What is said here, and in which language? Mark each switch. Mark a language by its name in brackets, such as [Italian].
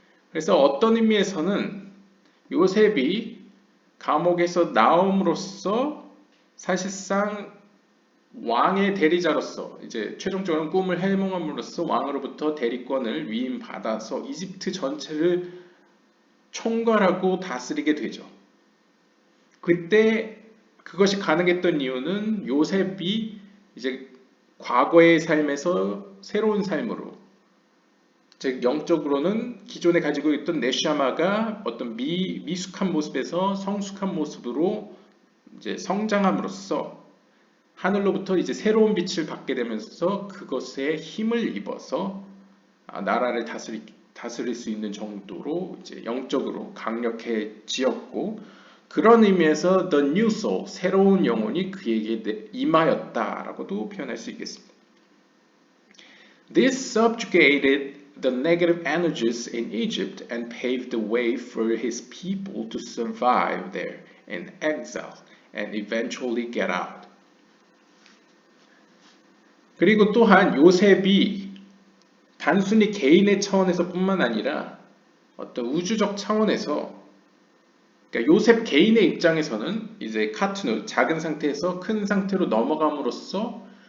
[Korean] 그래서 어떤 의미에서는 요셉이 감옥에서 나옴으로써 사실상 왕의 대리자로서 이제 최종적으로 꿈을 해몽함으로써 왕으로부터 대리권을 위임받아서 이집트 전체를 총괄하고 다스리게 되죠. 그때 그것이 가능했던 이유는 요셉이 이제 과거의 삶에서 새로운 삶으로 즉 영적으로는 기존에 가지고 있던 네샤마가 어떤 미숙한 모습에서 성숙한 모습으로 이제 성장함으로써 하늘로부터 이제 새로운 빛을 받게 되면서 그것에 힘을 입어서 나라를 다스릴 수 있는 정도로 이제 영적으로 강력해지었고 그런 의미에서 [English] the new soul [Korean] 새로운 영혼이 그에게 임하였다라고도 표현할 수 있겠습니다. [English] This subjugated the negative energies in Egypt and paved the way for his people to survive there in exile and eventually get out. [Korean] 그리고 또한 요셉이 단순히 개인의 차원에서 뿐만 아니라 어떤 우주적 차원에서 그러니까 요셉 개인의 입장에서는 이제 카트누 작은 상태에서 큰 상태로 넘어감으로써